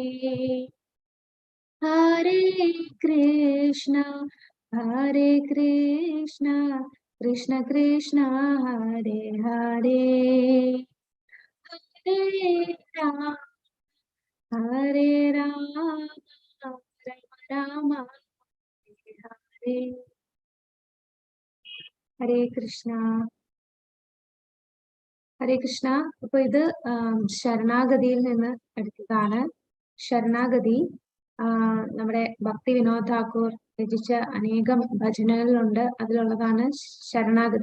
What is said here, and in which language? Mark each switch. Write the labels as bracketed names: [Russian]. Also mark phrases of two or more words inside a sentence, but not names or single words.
[Sanskrit] हरे कृष्ण कृष्ण कृष्ण हरे हरे हरे राम राम हरे हरे. [Malayalam] ഹരേ കൃഷ്ണ. ഹരേ കൃഷ്ണ. അപ്പൊ ഇത് ശരണാഗതിയിൽ നിന്ന് എടുത്തതാണ്. ശരണാഗതി നമ്മുടെ ഭക്തി വിനോദ് ഠാക്കൂർ രചിച്ച അനേകം ഭജനകളുണ്ട്, അതിലുള്ളതാണ് ശരണാഗതി.